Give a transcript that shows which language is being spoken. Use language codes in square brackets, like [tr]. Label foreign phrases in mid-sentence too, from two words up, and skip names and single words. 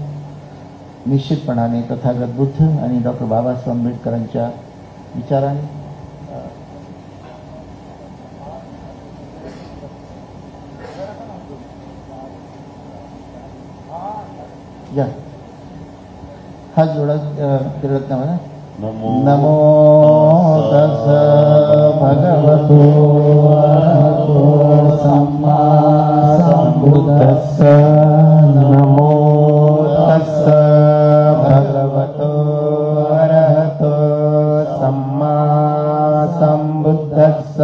[mr] निश्चितपणाने तथागत बुद्ध आणि डॉक्टर बाबासाहेब आंबेडकरांच्या विचाराने हा जोडा तिरत ना. [pi] नमो तस् भगवतो अरहतो सम्मा सम्बुद्धस्स. नमो तस् भगवतो अरहतो सम्मा सम्बुद्धस्स.